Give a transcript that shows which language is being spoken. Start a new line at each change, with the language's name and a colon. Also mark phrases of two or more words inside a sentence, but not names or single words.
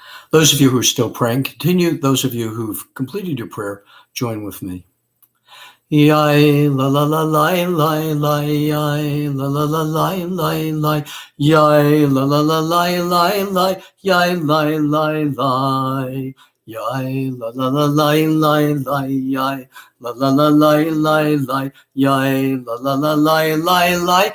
English: Those of you who are still praying, continue. Those of you who've completed your prayer, join with me. Yai la la la lai lai lai yai la la la lai lai lai yai la la la lai lai lai yai lai lai lai yai la la la lai lai lai yai la la la lai lai lai yai la la la lai lai lai